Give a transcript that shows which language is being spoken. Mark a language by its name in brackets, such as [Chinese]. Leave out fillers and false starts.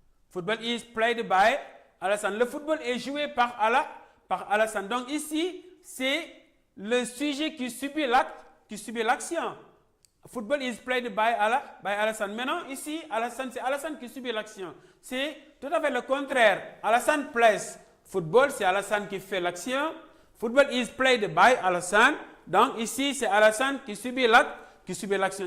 [English] Football is played by Alassane. [French] Le football est joué par Alassane. Donc ici, c'est le sujet qui subit l'action. [English] Football is played by Alassane. [French] Maintenant, ici, c'est Alassane qui subit l'action. C'est tout à fait le contraire. [English] Alassane plays football, [French] c'est Alassane qui fait l'action. [English] Football is played by Alassane. [French] Donc ici, c'est Alassane qui subit l'action.